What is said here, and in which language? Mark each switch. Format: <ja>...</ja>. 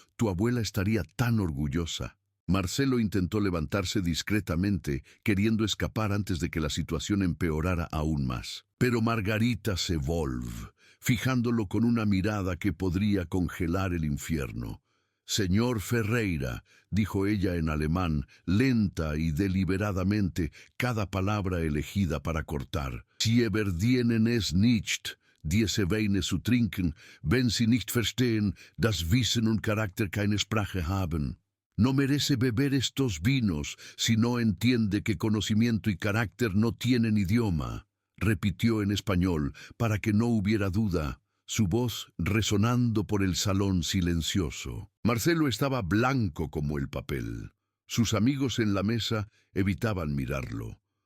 <es>«Tu abuela estaría tan orgullosa». Marcelo intentó levantarse discretamente, queriendo escapar antes de que la situación empeorara aún más. Pero Margarita se volvió, fijándolo con una mirada que podría congelar el infierno. «Señor Ferreira», dijo ella en alemán, lenta y deliberadamente, cada palabra elegida para cortar.</es> <de>«Sie verdienen es nicht, diese Weine zu trinken, wenn sie nicht verstehen, dass Wissen und Charakter keine Sprache haben».</de> <es>«No merece beber estos vinos si no entiende que conocimiento y carácter no tienen idioma», repitió en español para que no hubiera duda, su voz resonando por el salón silencioso. Marcelo estaba blanco como el papel. Sus amigos en la mesa evitaban mirarlo.</es>